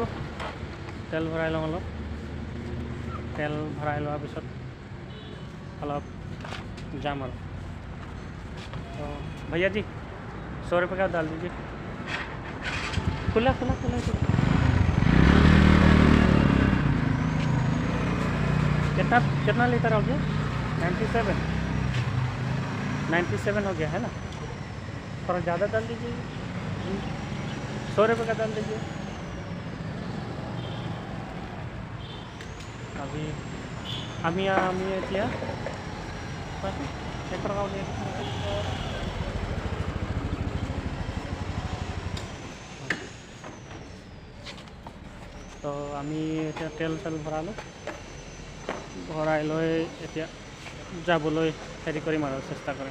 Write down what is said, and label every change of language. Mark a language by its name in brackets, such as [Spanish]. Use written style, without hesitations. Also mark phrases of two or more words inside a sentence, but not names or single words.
[Assamese] তেল ভৰাই লওঁ অলপ। তেল ভৰাই লোৱাৰ পিছত অলপ যাম আৰু। [Hindi] तो भैया जी 100 रुपये का डाल दीजिए। खुला खुला खुला कितना कितना लीटर हो गया? 97 हो गया है ना। थोड़ा ज़्यादा डाल दीजिए। 100 रुपये का डाल दीजिए। अभी [Assamese] আমি এতিয়া তো আমি এতিয়া তেল ভৰালোঁ। ভৰাই লৈ এতিয়া যাবলৈ হেৰি কৰিম আৰু চেষ্টা কৰিম।